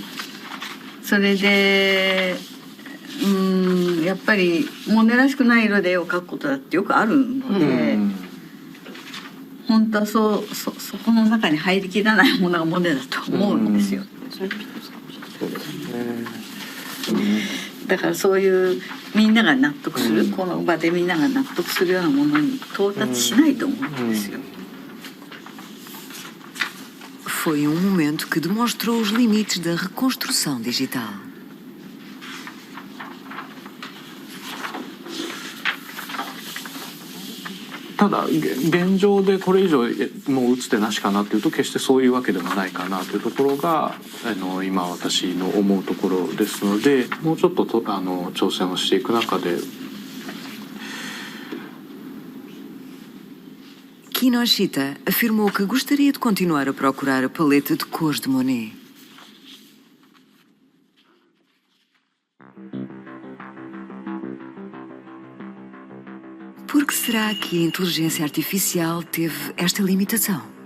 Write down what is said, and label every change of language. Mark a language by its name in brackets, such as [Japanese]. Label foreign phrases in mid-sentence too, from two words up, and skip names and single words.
[Japanese] それでやっぱりモネらしくない色で絵を描くことだってよくあるので、本当はそこの中に入りきらないものがモネだと思うんですよ。だからそういうみんなが納得する、この場でみんなが納得するようなものに到達しないと思うんですよ。 [Portuguese] Foi momento que demonstrou os limites da reconstrução digital. [Japanese] ただ現状でこれ以上もう打つ手なしかなっていうと、決してそういうわけでもないかなというところが今私の思うところですので、もうちょっと挑戦をしていく中で。 [Portuguese] Kinoshita afirmou que gostaria de continuar a procurar a paleta de cores de Monet. Por que será que a inteligência artificial teve esta limitação?